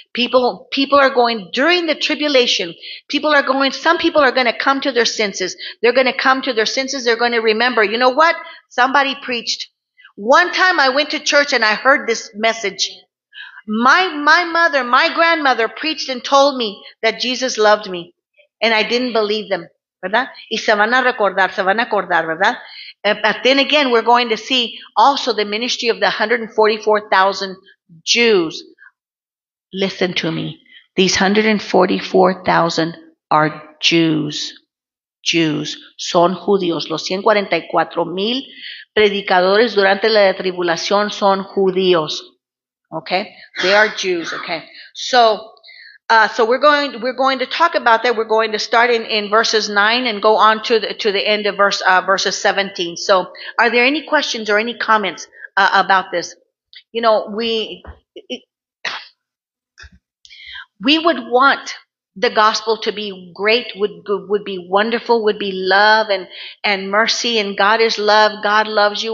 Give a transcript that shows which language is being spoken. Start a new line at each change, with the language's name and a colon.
English: People are going, during the tribulation, some people are going to come to their senses. They're going to come to their senses. They're going to remember, you know what? Somebody preached. One time I went to church and I heard this message. My mother, my grandmother preached and told me that Jesus loved me. And I didn't believe them,
Spanish: ¿verdad? Y se van a acordar, ¿verdad?
English: But then again, we're going to see also the ministry of the 144,000 Jews. Listen to me. These 144,000 are Jews.
Spanish: Son judíos. Los 144,000 predicadores durante la tribulación son judíos.
English: Okay? They are Jews. Okay? So we're going to talk about that. We're going to start in verses 9 and go on to the end of verses 17. So, are there any questions or any comments about this? You know, we would want the gospel to be great, would be wonderful, would be love and mercy, and God is love. God loves you.